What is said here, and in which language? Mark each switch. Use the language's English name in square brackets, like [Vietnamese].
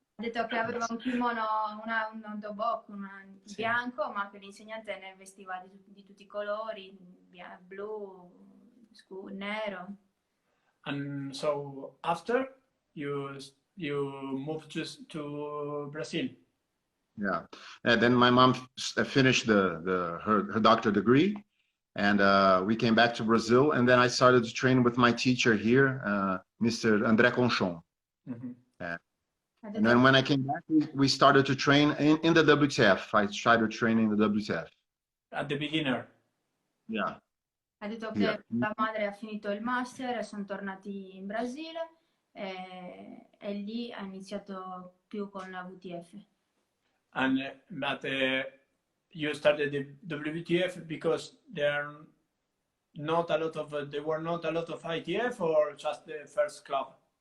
[Italian] Ha detto che aveva un kimono, un dobok, bianco, ma che l'insegnante ne vestiva di tutti i colori, blu, nero. [English] And so after you moved to Brazil. Yeah, and then my mom finished her doctorate degree, and we came back to Brazil, and then I started to train with my teacher here, Mr. André Conchon. Mm-hmm. And then when I came back, we started to train in the WTF. I started training in the WTF. At the beginner. Yeah. [Italian] Ha detto che la madre ha finito il master, sono tornati in Brasile e lì ha iniziato più con la WTF. [English] But you started the WTF because there were not a lot of ITF, or just the first club?